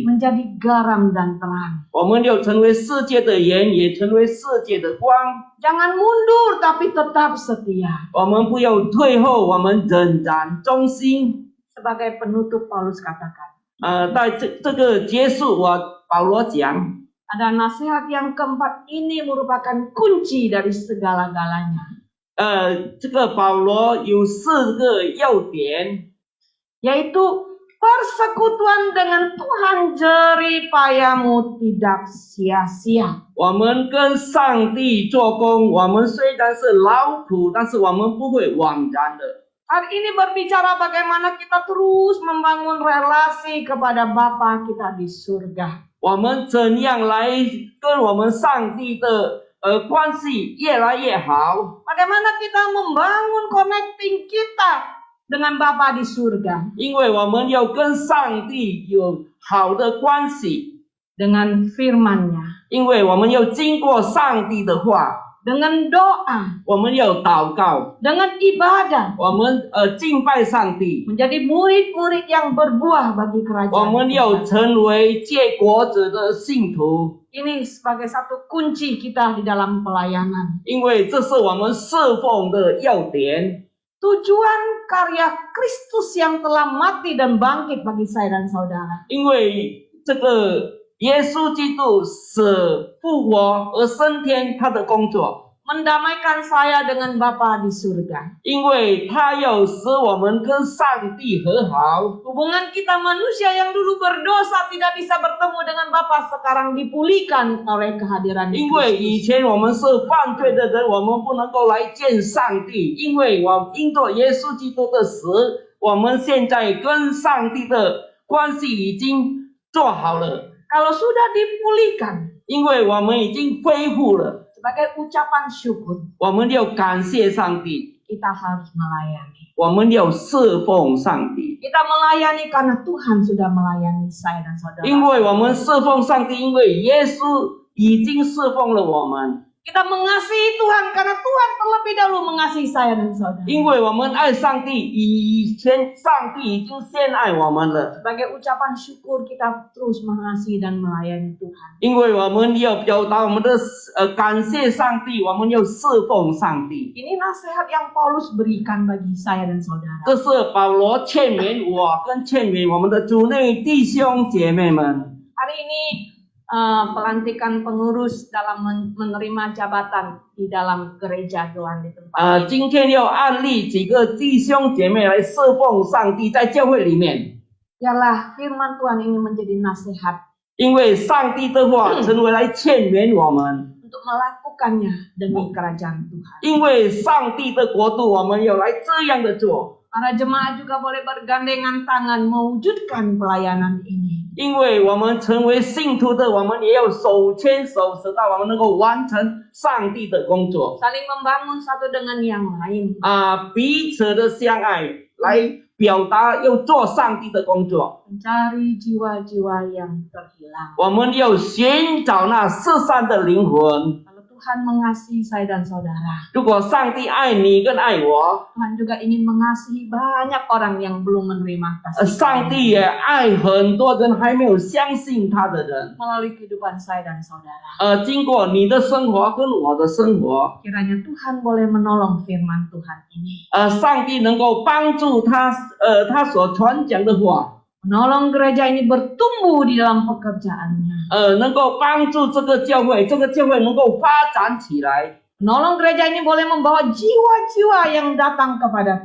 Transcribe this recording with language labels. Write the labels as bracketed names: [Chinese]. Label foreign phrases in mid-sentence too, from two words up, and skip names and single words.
[Indonesian] Menjadi garam dan terang. [Chinese] 我们要成为世界的盐，也成为世界的光。 [Indonesian] Jangan mundur tapi tetap setia. [Chinese] 我们不要退后，我们仍然忠心。 [Indonesian] Sebagai penutup Paulus katakan. [Chinese] 在这个结束，保罗讲， [Indonesian] Ada nasihat yang keempat, ini merupakan kunci dari segala-galanya. [Chinese] 这个保罗有4个要点， [Indonesian] Yaitu persekutuan dengan Tuhan jerih payamu tidak sia-sia. [Chinese] 我们跟上帝做工，我们虽然是劳苦，但是我们不会枉然的。 [Indonesian] Hari ini berbicara bagaimana kita terus membangun relasi kepada Bapa kita di surga. [Chinese] 我们怎样来跟我们上帝的关系越来越好？ [Indonesian] Bagaimana kita membangun connecting kita dengan Bapa di surga. [Chinese] 因为我们要跟上帝有好的关系， [Indonesian] Dengan firman-Nya. [Chinese] 因为我们要经过上帝的话， [Indonesian] Dengan doa. [Chinese] 我们要祷告， [Indonesian] Dengan ibadah. [Chinese] 我们敬拜上帝， [Indonesian] Menjadi murid-murid yang berbuah bagi [Chinese] 我 [Indonesian] kerajaan [Chinese] 们要 [Indonesian] Tuhan. [Chinese] 成为结果子的信徒， [Indonesian] Ini sebagai satu kunci kita di dalam pelayanan. [Chinese] 因为这是我们侍奉的要点。 [Indonesian] Tujuan karya Kristus yang telah mati dan bangkit bagi saya dan saudara. [Chinese] 因为这个耶稣基督死复活而升天，他的工作， [Indonesian] Mendamaikan saya dengan Bapa di surga. [Chinese] 因为他要使我们跟上帝和好。 [Indonesian] Hubungan kita manusia yang dulu berdosa tidak bisa bertemu dengan Bapa sekarang dipulihkan oleh kehadiran [Chinese] 因为以 [Indonesian] Kristus. [Chinese] 前我们是犯罪的人，我们不能够来见上帝，因为因着耶稣基督的死，我们现在跟上帝的关系已经做好了， [Indonesian] Kalau sudah dipulihkan [Chinese] 因为我们已经恢复了， [Indonesian] sebagai ucapan syukur, [Chinese] 我们要感谢上帝， [Indonesian] kita harus melayani. [Chinese] 我们要侍奉上帝， [Indonesian] Kita melayani karena Tuhan sudah melayani saya dan saudara. [Chinese] 因为我们侍奉上帝，因为耶稣已经侍奉了我们。 [Indonesian] Kita mengasihi Tuhan karena Tuhan terlebih dahulu mengasihi saya dan saudara. [Chinese] 因为我们爱上帝，以前上帝已经先爱我们了。 [Indonesian] Sebagai ucapan syukur kita terus mengasihi dan melayani Tuhan. [Chinese] 因为我们要表达我们的感谢上帝，我们要侍奉上帝。 [Indonesian] Ini nasihat yang Paulus berikan bagi saya dan saudara. [Chinese] 这是保罗劝勉我跟劝勉我们的主内弟兄姐妹们。 [Indonesian] Hari ini pelantikan pengurus dalam menerima jabatan di dalam gereja Tuhan di tempat ini. [Chinese] 今天要案例几个弟兄姐妹来侍奉上帝，在教会里面， [Indonesian] Biarlah firman Tuhan ini menjadi nasihat [Chinese] 因为上帝的话成为来劝勉我们。 [Indonesian] untuk melakukannya demi kerajaan Tuhan. [Chinese] 因为上帝的国度，我们要来这样的做。 [Indonesian] Para jemaat juga boleh bergandengan tangan mewujudkan pelayanan ini. [Chinese] 因为我们成为信徒的，我们也要手牵手，直到我们能够完成上帝的工作。 [Indonesian] Saling membangun satu dengan yang lain. [Chinese] 彼此的相爱，来表达要做上帝的工作。 [Indonesian] Mencari jiwa-jiwa yang terhilang. [Chinese] 我们要寻找那失散的灵魂。 [Indonesian] Kalau Tuhan mengasihi saya dan saudara. [Chinese] 如果上帝爱你跟爱我， [Indonesian] Tuhan juga ingin mengasihi banyak orang yang belum menerima kasih [Chinese] 上帝也爱很多人还没有相信他的人。 [Indonesian] melalui kehidupan saya dan saudara. [Chinese] 经过你的生活跟我的生活， [Indonesian] Kiranya Tuhan boleh menolong firman Tuhan ini. [Chinese] 上帝能够帮助他所传讲的话， [Indonesian] Menolong gereja ini bertumbuh di dalam pekerjaannya. [Chinese] 能够帮助这个教会能够发展起来。 [Indonesian] Menolong gereja ini boleh membawa jiwa-jiwa yang datang kepada